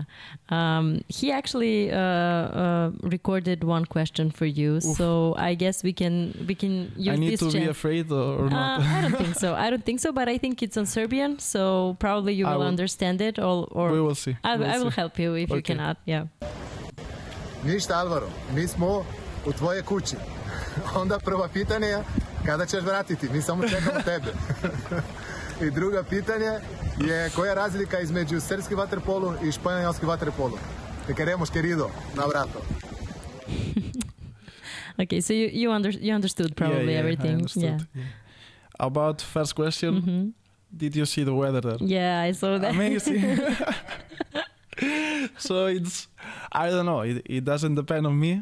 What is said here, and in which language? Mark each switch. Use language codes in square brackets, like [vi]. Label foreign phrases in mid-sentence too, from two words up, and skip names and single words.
[en] He actually recorded one question for you. Oof. So I guess we can use I need this to chance. Be afraid or not? I don't think so, but I think it's on Serbian, so probably you will understand it or we will see. I will help you if you cannot. Yeah. [sr] Ništa, Alvaro, mi smo u tvoje kući. Onda prva pitanje je kada ćeš vratiti, mi samo čekamo tebe. I druga pitanje je koja je razlika između srpski vaterpolo i španjolski vaterpolo. [es] Te queremos, querido, un abrazo. [en] Okay, so you understood probably everything. I understood. Yeah. About first question, did you see the weather there? Yeah, I saw that. Amazing. So I don't know, it doesn't depend on me.